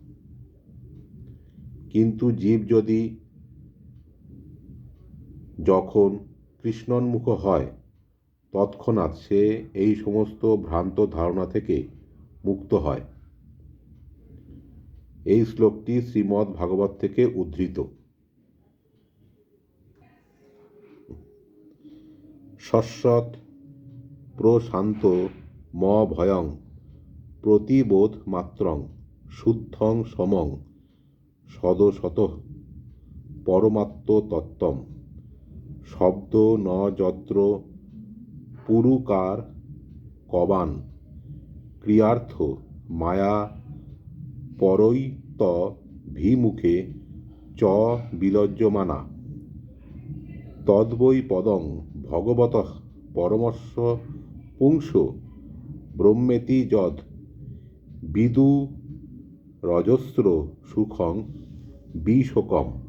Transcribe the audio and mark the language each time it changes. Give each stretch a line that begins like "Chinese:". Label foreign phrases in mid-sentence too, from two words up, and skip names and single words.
Bangla: কিন্তু জীব যদি যখন কৃষ্ণোন্মুখ হয় তৎক্ষণাৎ সে এই সমস্ত ভ্রান্ত ধারণা থেকে মুক্ত হয়। এই শ্লোকটি শ্রীমদ্ ভাগবত থেকে উদ্ধৃত।
Sanskrit: শশ্বৎ প্রশান্ত ম ভয়ং প্রতিবোধ মাত্রং শুদ্ধং সমং সদশতঃ পরমাত্ম তত্ত্বম শব্দ ন যত্র পুরুকার কবান ক্রিয়ার্থ মায়া পরৈত ভিমুখে চ বিলজ্জমানা তদ্বৈ পদং ভগবতঃ পরমস্য পুংস ব্রহ্মেতি যদ বিদু রজস্র সুখং বিশোকম।